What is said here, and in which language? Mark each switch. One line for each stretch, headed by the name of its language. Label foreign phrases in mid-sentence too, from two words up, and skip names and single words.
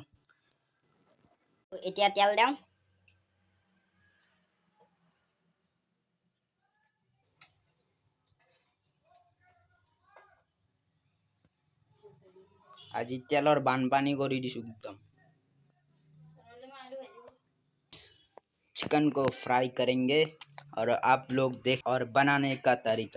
Assamese: এতিয়া তেল দিওঁ। আজি তেলৰ বানপানী কৰি দিছোঁ একদম।
Hindi: चिकन को फ्राई करेंगे और आप लोग देख और बनाने का तरीका।